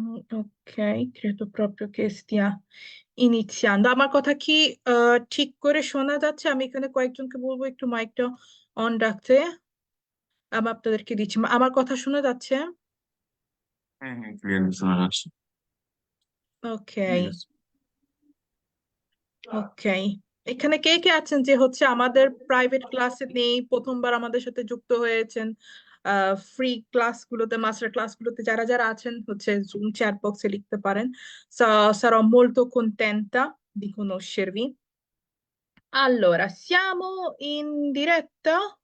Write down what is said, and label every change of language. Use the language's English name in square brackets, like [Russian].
[Italian] Ok, credo proprio che stia iniziando। [Bangla] আমার কথা কি ঠিক করে শোনা যাচ্ছে? আমি এখানে কয়েকজনকে বলবো একটু মাইকটা অন রাখতে। আমি আপনাদেরকে দিচ্ছি। আমার কথা শোনা যাচ্ছে? হ্যাঁ, হ্যাঁ, ক্লিয়ার শোনা যাচ্ছে। ওকে। ঠিক আছে। ওকে, এখানে কে কে আছেন যে হচ্ছে আমাদের প্রাইভেট ক্লাসে নেই, প্রথমবার আমাদের সাথে যুক্ত হয়েছেন? ফ্রি ক্লাসগুলোতে, মাস্টার ক্লাসগুলোতে যারা যারা আছেন হচ্ছে জুম চ্যাট বক্সে লিখতে পারেন। [Italian] Sarò molto contenta di conoscervi. Allora, siamo in diretta?